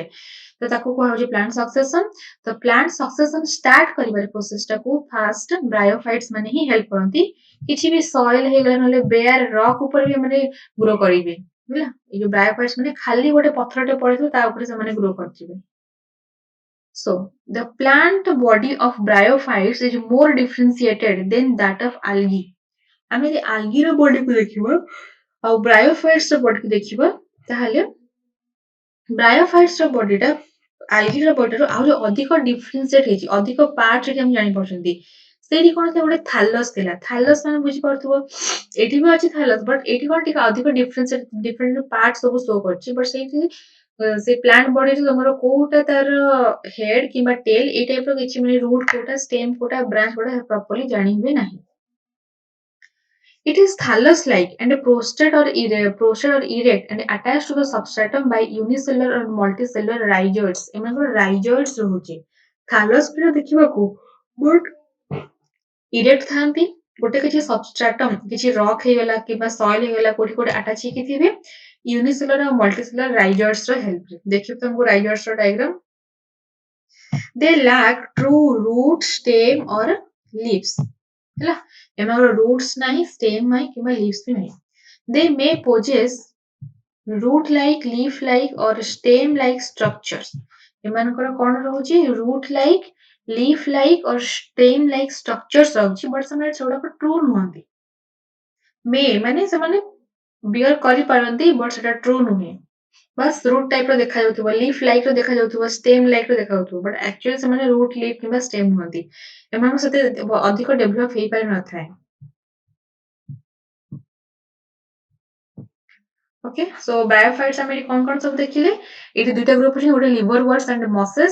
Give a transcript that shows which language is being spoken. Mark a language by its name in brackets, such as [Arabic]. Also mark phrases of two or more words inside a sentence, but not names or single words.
[Odia] ତ ତାକୁ କୁହାଯାଉଛି [English] plant succession. [Odia] ତ [English] plant succession start [Odia] କରିବାରେ ପ୍ରୋସେସଟାକୁ ଫାଷ୍ଟ ବ୍ରାୟୋଫାଇଟ୍ସ ମାନେ ହିଁ ହେଲ୍ପ କରନ୍ତି। କିଛି ବି ସଏଲ ହେଇଗଲା ନହେଲେ [English] bare rock [Odia] ଉପରେ ବି ମାନେ ଗ୍ରୋ କରିବେ। ହେଲା? ଏଇ ଯୋଉ ବ୍ରାୟୋଫାଇଟ୍ସ ମାନେ ଖାଲି ଗୋଟେ ପଥରଟେ ପଡିଥିବ ତା ଉପରେ ସେମାନେ ଗ୍ରୋ କରିଯିବେ। [English] So, the plant body of bryophytes is more differentiated than that of algae. [Odia] ଆମେ ଯଦି ଆଲଗିର ବଡିକୁ ଦେଖିବା ଆଉ ବ୍ରାୟୋଫାଇଟ୍ସର ବଡିକୁ ଦେଖିବା, ତାହେଲେ ବ୍ରାୟୋଫାଇଟ୍ସ ର ବଡିଟା ଆଇରିଡ ବଡିରୁ ଆହୁରି ଅଧିକ ଡିଫରେନ୍ସିଏଟ ହେଇଛି, ଅଧିକ ପାର୍ଟ ଏଠି ଆମେ ଜାଣିପାରୁଛନ୍ତି। ସେଇଠି କଣ ଥିଲା, ଗୋଟେ ଥାଲସ୍ ଥିଲା। ଥାଲସ୍ ମାନେ ବୁଝିପାରୁଥିବ, ଏଠି ବି ଅଛି ଥାଲସ୍, ବଟ୍ ଏଇଠି କଣ ଟିକେ ଅଧିକ [English] different part [Odia] ସବୁ ଶୋ କରୁଛି। ବଟ୍ ସେଇଠି ସେ ପ୍ଲାଣ୍ଟ ବଡିରେ ତମର କୋଉଟା ତାର ହେଡ୍ କିମ୍ବା ଟେଲ୍ ଏଇ ଟାଇପ ର କିଛି, ମାନେ ରୁଟ୍ କୋଉଟା, ଷ୍ଟେମ୍ କୋଉଟା, ବ୍ରାଞ୍ଚ କୋଉଟା ପ୍ରପରଲି ଜାଣି ହୁଏ ନାହିଁ। [English] It is thallus-like and prostate or erect and attached to the substratum by unicellular or multicellular rhizoids. [Odia] ଏମାନଙ୍କର rhizoids ରହୁଛି। thallus ଭଳିଆ ଦେଖିବାକୁ, [English] but erect ଥାନ୍ତି। [Odia] ଗୋଟେ କିଛି substratum, କିଛି rock ହେଇଗଲା କିମ୍ବା soil ହେଇଗଲା, କୋଉଠି attach ହେଇକି ଥିବେ unicellular ଆଉ [English] multicellular rhizoids [Odia] ର help ରେ। ଦେଖିବ ତମକୁ rhizoids ର diagram। [English] They lack true root, stem or leaves। [Odia] ହେଲା, ଏମାନଙ୍କର roots ନାହିଁ, stem ନାହିଁ କିମ୍ବା leaves ବି ନାହିଁ। [English] They may possess root like, leaf like or stem like structures। [Odia] ଏମାନଙ୍କର କଣ ରହୁଛି, [English] root like, leaf like or stem like structures ରହୁଛି, but [Odia] ସେମାନେ ସେଗୁଡାକ [English] true ନୁହନ୍ତି। [Odia] may ମାନେ ସେମାନେ bear କରିପାରନ୍ତି, but ସେଟା true ନୁହେଁ। ବାସ୍ [English] root type [Odia] ର ଦେଖାଯାଉଥିବ, [English] leaf like [Odia] ର ଦେଖାଯାଉଥିବ, [English] stem like [Odia] ର ଦେଖାଯାଉଥିବ, ବଟ୍ ଆକ୍ଚୁଆଲି ସେମାନେ ରୁଟ୍, ଲିଫ୍ କିମ୍ବା ଷ୍ଟେମ୍ ନୁହନ୍ତି। ଏମାନଙ୍କ ସହିତ ଅଧିକ ଡେଭଲପ ହେଇପାରି ନଥାଏ। [English] okay, so [Odia] ବ୍ରାୟୋଫାଇଟ୍ସ ଆମେ ଏଠି କଣ ସବୁ ଦେଖିଲେ, ଏଠି ଦୁଇଟା ଗ୍ରୁପ ଅଛି, ଗୋଟେ [English] liver worts and mosses.